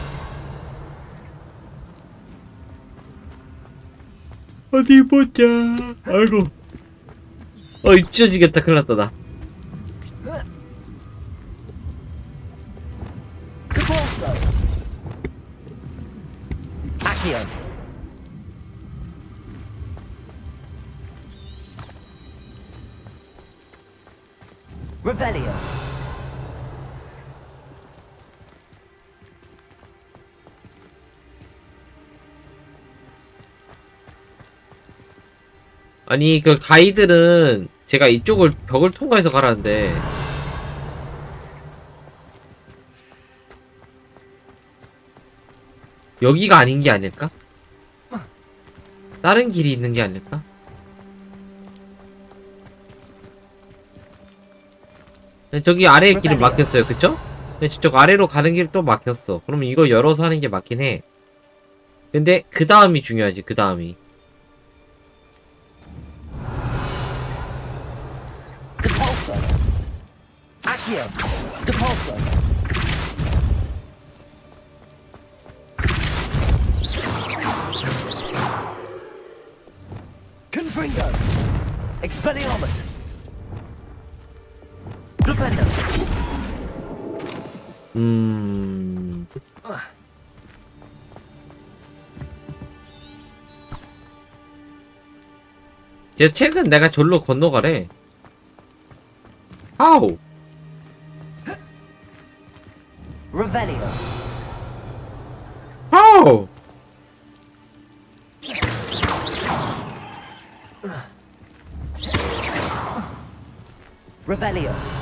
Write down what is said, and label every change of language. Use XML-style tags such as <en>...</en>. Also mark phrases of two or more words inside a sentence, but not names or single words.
<ko>어디 보자. 아이고. 잊혀지겠다. 큰일 났다 나.</ko> <en>Accio. Revelio.</en> <ko>아니 그 가이드는 제가 이쪽을 벽을 통과해서 가라는데 여기가 아닌 게 아닐까? 다른 길이 있는 게 아닐까? 저기 아래에 길을 막혔어요, 그쵸? 저쪽 아래로 가는 길 또 막혔어. 그러면 이거 열어서 하는 게 맞긴 해. 근데 그 다음이 중요하지, 그 다음이.</ko> <en>Depulso. Accio. Depulso. Confringo. Expelliarmus. Flipendo.</en> <ko>제 책은 내가 절로 건너가래.</ko> <en>How? Revelio. How? Revelio.</en>